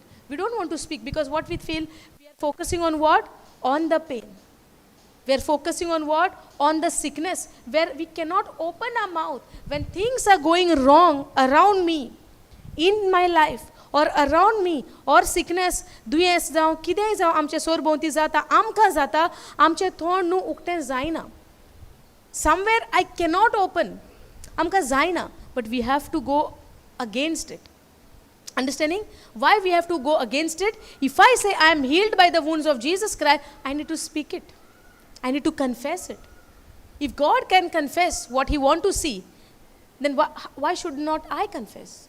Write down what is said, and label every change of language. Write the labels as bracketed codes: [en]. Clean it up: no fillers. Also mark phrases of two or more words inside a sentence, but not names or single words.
[en] We don't want to speak because what we feel, we are focusing on what? On the pain. We are focusing on what? On the sickness, where we cannot open our mouth. When things are going wrong around me, in my life, or around me, or sickness, [kok] दुयेंस जावं कितेंय जावं आमच्या सोरभोंवती जाता आमकां जाता आमचें तोंड न्हू उक्तें जायना. [en] Somewhere I cannot open. [kok] आमकां जायना. [en] But we have to go against it. Understanding why we have to go against it? If I say I am healed by the wounds of Jesus Christ, I need to speak it. I need to confess it. If God can confess what He wants to see, then why should not I confess?